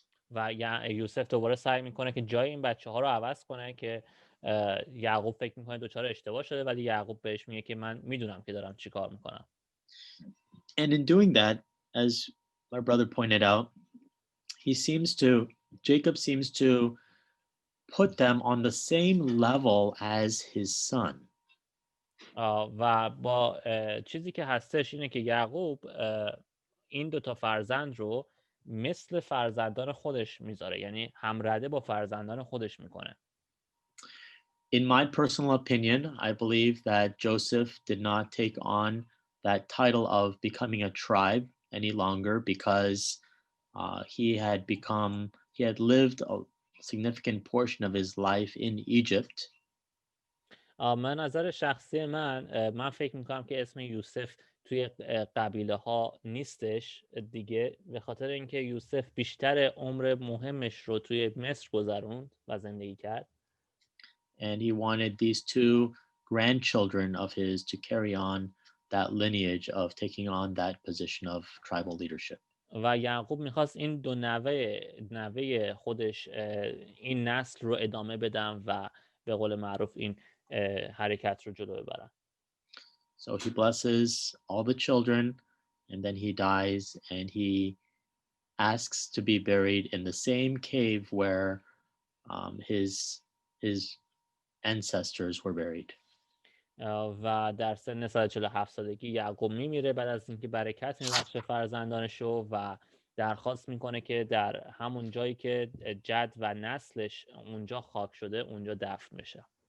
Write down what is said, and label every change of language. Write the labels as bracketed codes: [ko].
[fa] و یوسف دوباره سعی میکنه که جای این بچه ها رو عوض کنه که یعقوب فکر میکنه دوچار اشتباه شده، ولی یعقوب بهش میگه که من میدونم که دارم چی کار میکنم. [en] And in doing that, as my brother pointed out, he seems to Jacob seems to put them on the same level as his son. [fa] و با چیزی که هستش اینه که یعقوب این دوتا فرزند رو مثل فرزندان خودش میذاره، یعنی همرده با فرزندان خودش میکنه. [en] In my personal opinion, I believe that Joseph did not take on that title of becoming a tribe any longer because he had lived a significant portion of his life in Egypt. [fa] من نظر شخصی من فکر میکنم که اسم یوسف توی قبیله ها نیستش دیگه، به خاطر اینکه یوسف بیشتر عمر مهمش رو توی مصر گذروند و زندگی کرد. [en] And he wanted these two grandchildren of his to carry on that lineage of taking on that position of tribal leadership. [fa] و یعقوب میخواست این دو نوه خودش این نسل رو ادامه بدن و به قول معروف این حرکت رو جلو ببرن. [en] So he blesses all the children and then he dies and he asks to be buried in the same cave where his ancestors were buried. [fa] و در سن 147 سالگی یعقوب میمیره بعد از اینکه برکت میبخشه فرزندانشو و درخواست میکنه که در همون جایی که جد و نسلش اونجا خاک شده اونجا دفن بشه.